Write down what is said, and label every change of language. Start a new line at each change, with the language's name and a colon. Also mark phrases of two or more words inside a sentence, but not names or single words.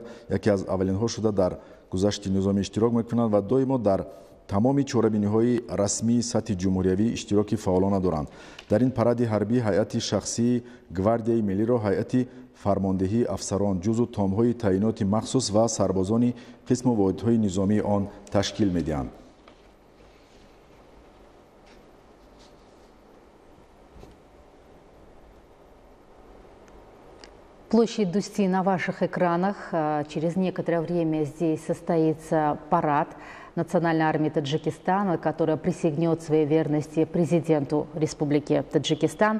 Tajik: яке аз аввалинҳо шуда дар гузашти низомӣ иштирок мекунанд ва доимо дар тамоми чорабиниҳои расмии сатҳи ҷумҳуриявӣ иштироки фаъолона доранд. дар ин паради ҳарбӣ ҳайати шахсии гвардияи миллиро ҳайати фармондеҳии афсарон ҷузу томҳои таъиноти махсус ва сарбозони қисму воҳидҳои низомии он ташкил медиҳанд.
Russian: Площадь Дусти на ваших экранах. Через некоторое время здесь состоится парад Национальной армии Таджикистана, которая присягнет своей верности президенту Республики Таджикистан.